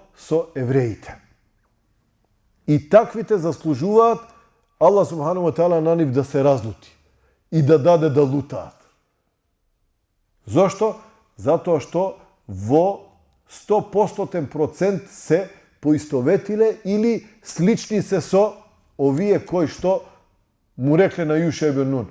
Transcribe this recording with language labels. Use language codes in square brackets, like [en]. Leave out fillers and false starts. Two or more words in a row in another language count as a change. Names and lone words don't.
[mk] Со евреите. И таквите заслужуваат Аллах [ar] سبحانه وتعالى [mk] на нив да се разлути и да даде да лутаат. Зошто? Затоа што во 100% се поистоветиле или слични се со овие кои што му рекле на Јуша ибн Нун.